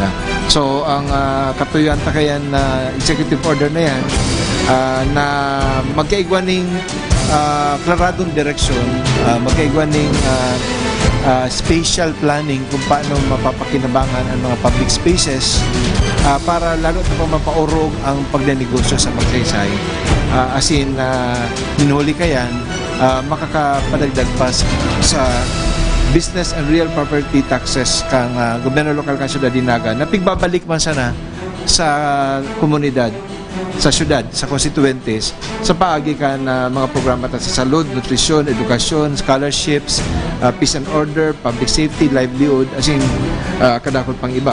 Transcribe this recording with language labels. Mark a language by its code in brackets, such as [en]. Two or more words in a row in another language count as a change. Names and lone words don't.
[bik] So ang katuyuan takayan na [en] executive order [bik] na yan na magkaigwaning klaradong direksyon, magkaigwaning [en] spatial planning [bik] kung paano mapapakinabangan ang mga [en] public spaces [bik] para lalo ito pa mapaurog ang pagnenegosyo sa Magsaysay. [en] As in, [bik] minuli ka yan, makakapadagdag pa sa [en] business and real property taxes [bik] kang gobyerno lokal kan Syudad ni Naga na pigbabalik man sana sa komunidad, sa syudad, sa constituentes, sa paagi ka na mga programa sa salud, nutrisyon, edukasyon, scholarships, [en] peace and order, public safety, [bik] livelihood, as in kadakot pang iba.